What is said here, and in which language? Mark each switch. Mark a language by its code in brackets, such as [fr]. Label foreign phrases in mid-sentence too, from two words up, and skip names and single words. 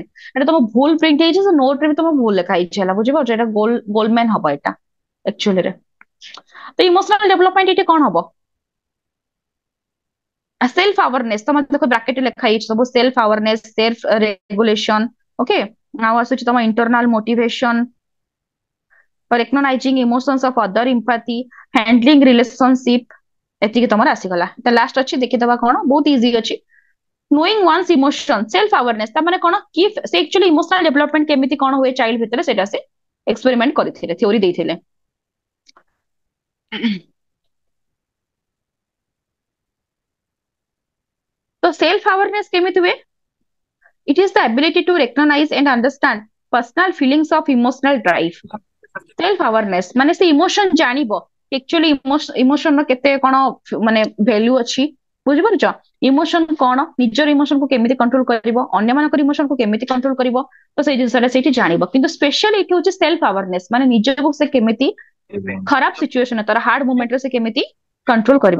[or] ଏଟା ତମ ଭୁଲ ପ୍ରିଣ୍ଟ ହେଇଛି, ସେ ନୋଟରେ ବି ତମ ଭୁଲ ଲେଖା ହେଇଛି, ହେଲା ବୁଝିପାରୁଛ? ଏଟା ଗୋଲଡମ୍ୟାନ ହବ ଏଟା ଆକ୍ଚୁଆଲିରେ। ତ [en] emotional development [or] ଏଠି କଣ ହବ, [en] self awareness. [or] ତମ ଦେଖ ବ୍ରାକେଟରେ ଲେଖା ହେଇଛି ସବୁ, [en] self awareness, self regulation, okay. [or] ଆଉ ଆସୁଛି ତମ [en] internal motivation, recognizing emotions of other, empathy, handling relationship, [or] ଏତିକି ତମର ଆସିଗଲା। ତ ଲାଷ୍ଟ ଅଛି ଦେଖିଦବା କଣ, ବହୁତ ଇଜି ଅଛି। [en] knowing one's emotion, self awareness, [or] ତା ମାନେ କଣ କି ସେ [en] actually emotional development [or] କେମିତି କଣ ହୁଏ ଚାଇଲ୍ଡ ଭିତରେ, ସେଇଟା ସେ ଏକ୍ସପେରିମେଣ୍ଟ କରିଥିଲେ, ଥିଓରି ଦେଇଥିଲେ। ତ [en] self awareness [or] କେମିତି ହୁଏ? [en] It is the ability to recognize and understand personal feelings of emotional drive. self awareness [or] ମାନେ ସେ ଇମୋସନ ଜାଣିବ, ଆକ୍ଚୁଆଲି ଇମୋସନର କେତେ କଣ ମାନେ ଭ୍ୟାଲ୍ୟୁ ଅଛି, ବୁଝିପାରୁଛ? ଇମୋସନ କଣ, ନିଜର ଇମୋସନକୁ କେମିତି କଣ୍ଟ୍ରୋଲ କରିବ, ଅନ୍ୟମାନଙ୍କର ଇମୋସନକୁ କେମିତି କଣ୍ଟ୍ରୋଲ କରିବ, ତ ସେଇ ଜିନିଷଟା ସେଇଠି ଜାଣିବ। କିନ୍ତୁ ସ୍ପେଶାଲି ଏଠି ହଉଛି [en] self awareness, [or] ମାନେ ନିଜକୁ ସେ କେମିତି ଖରାପ ସିଚୁଏସନ, ତାର [en] hard moment [or] ସେ କେମିତି କଣ୍ଟ୍ରୋଲ କରିବ।